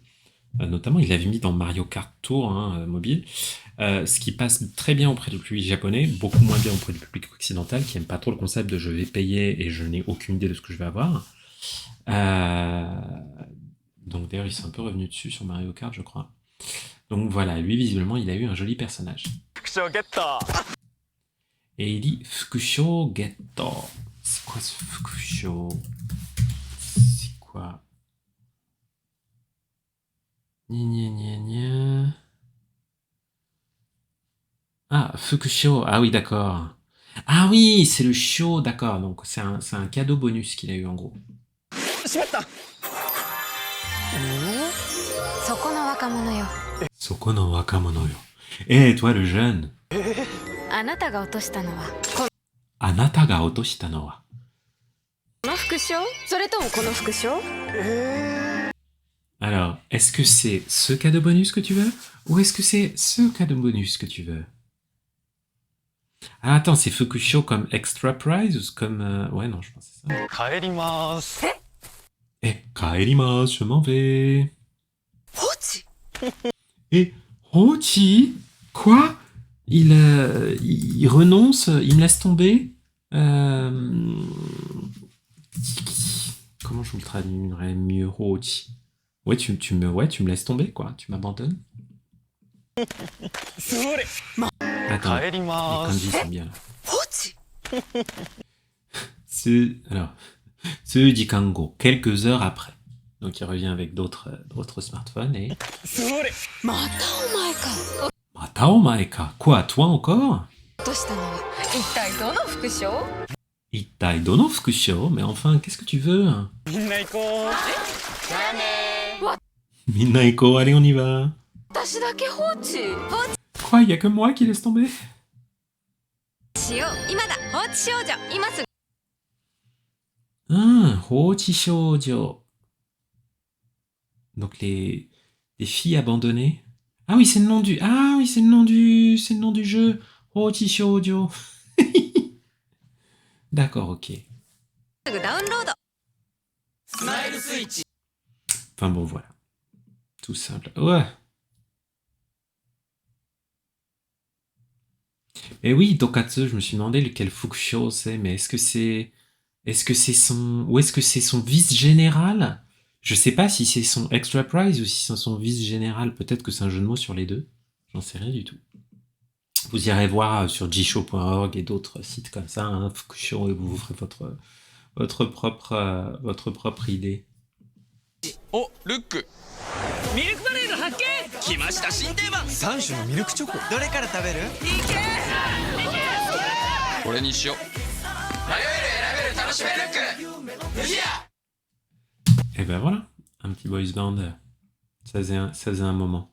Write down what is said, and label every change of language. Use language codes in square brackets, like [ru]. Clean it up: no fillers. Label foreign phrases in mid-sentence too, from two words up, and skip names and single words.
[fr] Notamment, ils l'avaient mis dans Mario Kart Tour, hein, mobile, ce qui passe très bien auprès du public japonais, beaucoup moins bien auprès du public occidental, qui aime pas trop le concept de je vais payer et je n'ai aucune idée de ce que je vais avoir. Donc d'ailleurs, il s'est un peu revenu dessus sur Mario Kart, je crois. Donc voilà, lui, visiblement, il a eu un joli personnage. [ja] 副賞ゲット。 [fr] Et il dit [ja] 副賞ゲット. [fr] C'est quoi ce Fukusho? C'est quoi? Gna gna gna gna. Ah, Fukusho. Ah oui, d'accord. Ah oui, c'est le show, d'accord. Donc c'est un cadeau bonus qu'il a eu en gros. [ja] しまった。そこの若者よ。そこの若者よ. [fr] Eh, toi le jeune. [ja] あなたが落としたのはこあなたが落としたのは. の副賞、それともこの副賞？ [fr] Alors, est-ce que c'est ce cadeau bonus que tu veux? Ou est-ce que c'est ce cadeau bonus que tu veux? Ah, attends, c'est Fukusho comme [en] extra prize [fr] ou comme. Ouais, non, je pense que c'est ça. [ja] 帰ります。 Eh, kaerimasu, [fr] je m'en vais. [ja] 放置？ [fr] Et Hochi? Quoi? Il renonce, il me laisse tomber. Comment je vous le traduirais mieux, Hochi? Ouais, tu me laisses tomber, quoi. Tu m'abandonnes. [ja] それ、 [fr] Attends, [ja] 帰り [fr] les [ja] ま [fr] kanji [ja] す。 [fr] sont bien là. [ja] 放置？ [fr] Alors, Kango, quelques heures après. Donc il revient avec d'autres smartphones et. [ja] それ、またお前か。またお前か. [fr] Quoi, toi encore? [ja] 落としたのは一体どの副賞？一体どの副賞? [fr] Mais enfin, qu'est-ce que tu veux? [ja] みんな行こう。じゃあね。みんな行こう, [fr] allez, on y va. [ja] 私だけ放置？放置 [fr] Quoi, y a que moi qui laisse tomber? [ja] しよう。今だ。放置少女。今すぐ。 [fr] Ah, Hochi Shoujo. Donc les filles abandonnées. Ah oui, c'est le nom du. Ah oui, c'est le nom du jeu. Hochi Shoujo. D'accord, ok. [ja] すぐダウンロード。 [fr] Enfin bon, voilà. Tout simple. Ouais. Et oui, Dokatsu, je me suis demandé lequel Fukusho c'est, mais est-ce que c'est son. Ou est-ce que c'est son vice-général? Je sais pas si c'est son [en] extra prize [fr] ou si c'est son vice-général. Peut-être que c'est un jeu de mots sur les deux. J'en sais rien du tout. Vous irez voir sur jisho.org et d'autres sites comme ça, hein, Fukusho, et vous ferez votre propre idée. [ja] お、ルック。ミルクバレーの発見。来ました新定番。3種のミルクチョコ。どれから食べる？これにしよう。迷える選べる楽しめルック。 [fr] Et ben voilà, un petit boys band, ça faisait un moment.